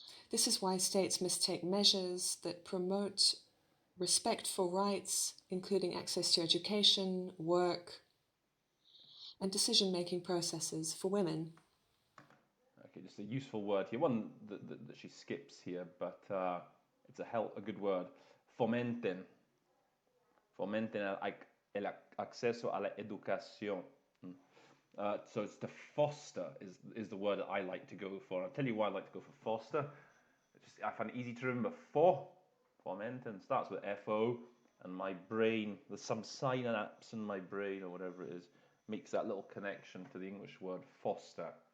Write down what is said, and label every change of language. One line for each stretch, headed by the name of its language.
English: This is why states must take measures that promote respect for rights, including access to education, work, and decision-making processes for women. Okay, just a useful word here, one that she skips here, but it's a good word.
Spanish: Fomenten. Fomenten el acceso a la educación.
English: So it's to foster is the word that I like to go for. I'll tell you why I like to go for foster. I find it easy to remember. Fomenten starts with F-O, and my brain, there's some synapse in my brain or whatever it is, makes that little connection to the English word foster.